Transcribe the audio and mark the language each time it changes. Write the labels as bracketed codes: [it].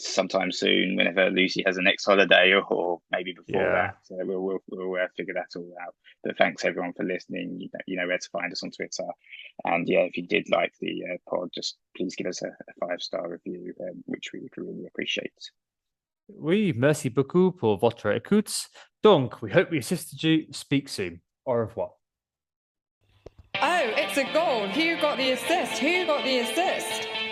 [en] Sometime soon, whenever Lucy has a next holiday, or maybe before that. So we'll figure that all out. But thanks everyone for listening. You know where to find us on Twitter. And yeah, if you did like the pod, just please give us a 5-star review, which we would really appreciate. [fr] Oui, merci beaucoup pour votre écoute. [en] Donc, we hope we assisted you. Speak soon. [fr] Au revoir. [en] Oh, it's a goal. Who got the assist? Who got the assist?